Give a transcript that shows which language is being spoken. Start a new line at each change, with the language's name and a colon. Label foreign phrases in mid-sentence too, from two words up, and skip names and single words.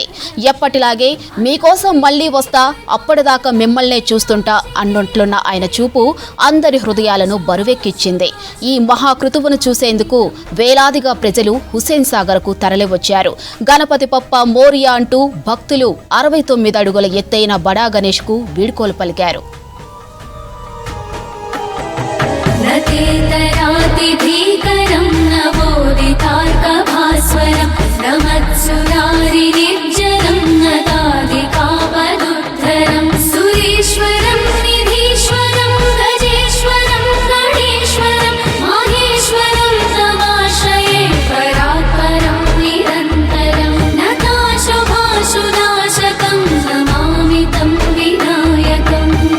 Telugu: ఎప్పటిలాగే మీకోసం మళ్లీ వస్తా, అప్పటిదాకా మిమ్మల్నే చూస్తుంటా అన్నట్లున్న ఆయన చూపు అందరి హృదయాలను బరువెక్కించింది. ఈ మహాకృతువును చూసేందుకు వేలాదిగా ప్రజలు హుసేన్ సాగర్కు తరలివచ్చారు.
Marathi: गणपती बाप्पा मोरया
Telugu: అంటూ భక్తులు 69 అడుగుల ఎత్తైన బడా గణేష్కు వీడ్కోలు పలికారు.
Sanskrit: नतेतरातिभीकरं नवोदितार्कभास्वरं नमत्सुरारिनिर्जरं नदादिकापदुद्धरं सुरेश्वरं निधीश्वरं गजेश्वरं गणेश्वरं माहेश्वरं तमाश्रये परात्परं निरन्तरं नताशुभाशुनाशकं नमामि तं विनायकम्